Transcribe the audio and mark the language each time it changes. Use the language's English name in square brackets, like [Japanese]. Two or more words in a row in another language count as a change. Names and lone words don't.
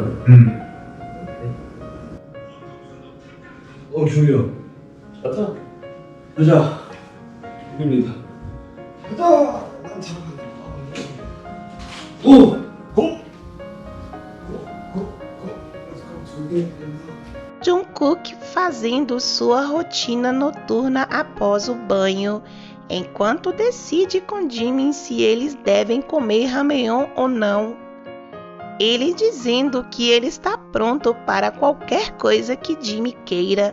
[Korean] 응. 조이야. 가자. 가자. 이깁니다. 가자. 난 참. [Portuguese] Jungkook fazendo sua rotina noturna após o banho, enquanto decide com Jimin se eles devem comer ramyeon ou não. Ele dizendo que ele está pronto para qualquer coisa que Jimin queira.